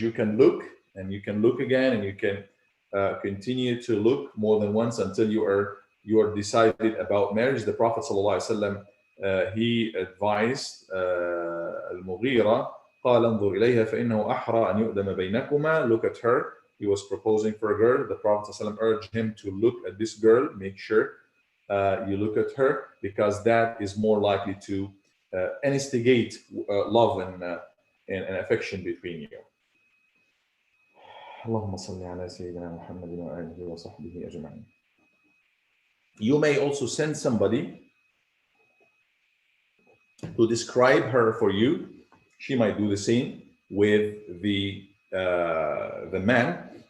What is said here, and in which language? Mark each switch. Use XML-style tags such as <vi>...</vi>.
<en>You can look and you can look again, and you can continue to look more than once until you are decided about marriage. The Prophet ﷺ, he advised Al-Mughira,</en> <ar>قال انظر إليها فإنه أحرى أن يؤدم بينكما.</ar> <en>Look at her. He was proposing for a girl. The Prophet ﷺ urged him to look at this girl. Make sure you look at her, because that is more likely to instigate love and affection between you.</en> <ar>اللهم صل على سيدنا محمد وآله وصحبه أجمعين.</ar> <en>You may also send somebody to describe her for you. She might do the same with the man.</en>